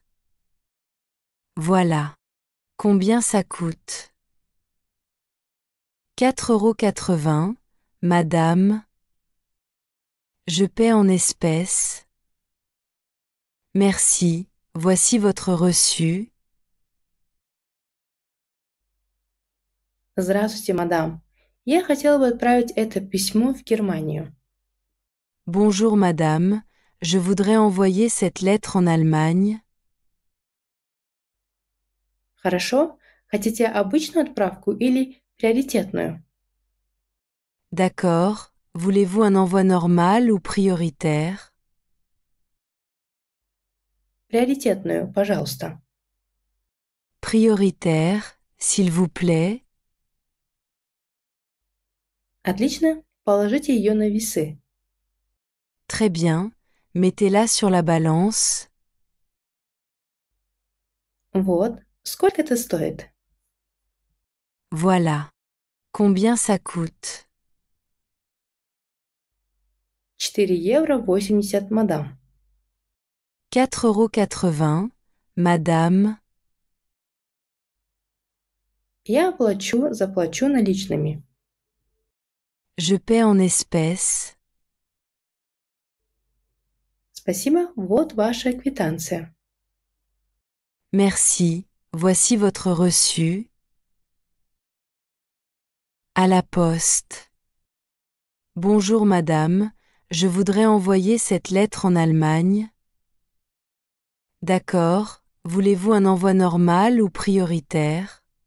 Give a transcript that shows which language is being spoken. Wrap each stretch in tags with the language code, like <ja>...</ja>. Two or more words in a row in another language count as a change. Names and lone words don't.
<fr>Voilà. Combien ça coûte? 4,80 €, madame. Je paie en espèces. Merci, voici votre reçu.</fr> <ru>Здравствуйте, мадам. Я хотела бы отправить это письмо в Германию.</ru> <fr>Bonjour madame, je voudrais envoyer cette lettre en Allemagne.</fr> <ru>Хорошо. Хотите обычную отправку или приоритетную?</ru> <fr>D'accord, voulez-vous un envoi normal ou prioritaire?</fr> <ru>Приоритетную, пожалуйста.</ru> <fr>Prioritaire, s'il vous plaît.</fr> <ru>Отлично. Положите ее на весы.</ru> <fr>Très bien, mettez-la sur la balance.</fr> <ru>Вот, Сколько это стоит?</ru> <fr>Voilà. Combien ça coûte?</fr> <ru>4 евро 80, мадам.</ru> <fr>4,80 €, madame.</fr> <ru>Я заплачу наличными.</ru> <fr>Je paie en espèces.</fr> <ru>Спасибо, вот ваша квитанция.</ru> <fr>Merci. Voici votre reçu. À la poste. Bonjour madame, je voudrais envoyer cette lettre en Allemagne. D'accord, voulez-vous un envoi normal ou prioritaire?</fr>